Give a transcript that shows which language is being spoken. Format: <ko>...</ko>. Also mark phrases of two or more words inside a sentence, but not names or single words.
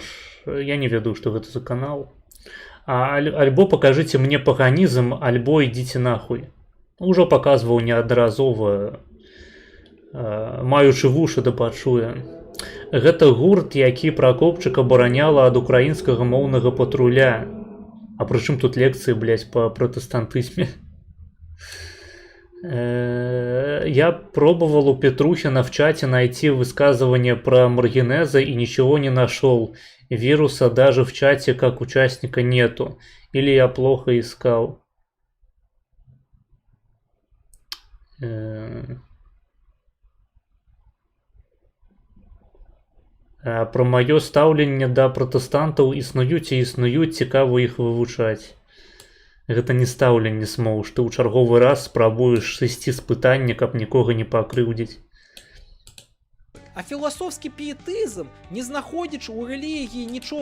<be>Я не ведаю, што гэта за канал. Альбо пакажыце мне паганізм, альбо ідзіце нахуй. Ужо паказваў неаднаразова, маючы вушы да пачуе. Гэта гурт, які Пракопчык абараняла ад украінскага моўнага патруля. А прычым тут лекцыі, блядь, па пратэстантызме?</be> <ru>Я пробовал у Петрухина в чате найти высказывание про Маргинеза и ничего не нашел. Вируса даже в чате как участника нету. Или я плохо искал.</ru> <be>А про маё стаўленне да пратэстантаў існуюць і існуюць, цікава іх вывучаць. Гэта не стаўленне, смоўж. Ты ў чарговы раз спрабуеш сысці з пытання, каб нікога не пакрыўдзіць. А філасофскі піетызм, не знаходзячы ў рэлігіі нічога...</be>